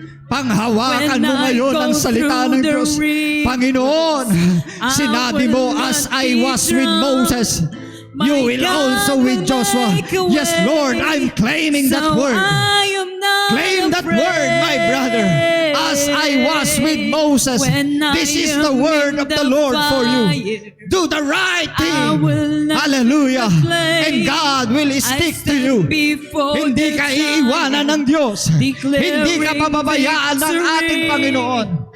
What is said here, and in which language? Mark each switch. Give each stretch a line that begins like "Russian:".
Filipino: Panghawakan mo ngayon ang salita ng Diyos. Panginoon, sinabi mo,
English: as I was with Moses, you will also with Joshua. Yes, Lord, I'm claiming that word. Claim that word, my brother. As I was with Moses, this is the word of the Lord for you. Do the right thing. Hallelujah. And God will stick to you.
Filipino: Hindi ka iiwanan ng Diyos. Hindi ka pababayaan ng ating Panginoon.